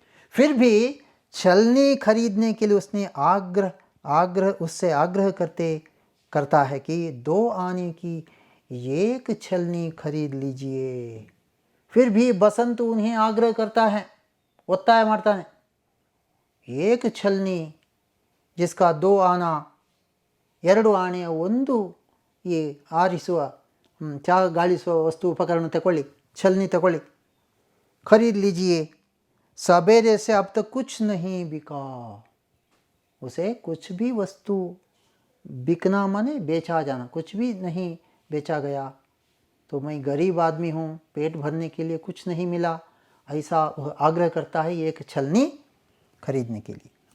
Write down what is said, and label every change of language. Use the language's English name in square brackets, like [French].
[Hindi] फिर भी छलनी खरीदने के लिए उसने उससे आग्रह करता है कि 2 आने की 1 छलनी खरीद लीजिए. फिर भी बसंत उन्हें आग्रह करता है, [Kannada] ಒತ್ತಾಯ ಮಾಡ್ತಾನೆ. [Hindi] 1 छलनी जिसका 2 आना, [Kannada] 2 ಆಣೆ, ಒಂದು ಈ ಆರಿಸುವ ಚಹಾ ಗಾಳಿಸುವ ವಸ್ತು ಉಪಕರಣ ತಗೊಳ್ಳಿ, छलनी तಗೊಳ್ಳಿ, [Hindi] खरीद लीजिए. सवेरे से अब तक कुछ नहीं बिका. उसे कुछ भी वस्तु बिकना माने बेचा जाना, कुछ भी नहीं बेचा गया. तो मैं गरीब आदमी हूँ, पेट भरने के लिए कुछ नहीं मिला, ऐसा आग्रह करता है 1 छलनी खरीदने के लिए.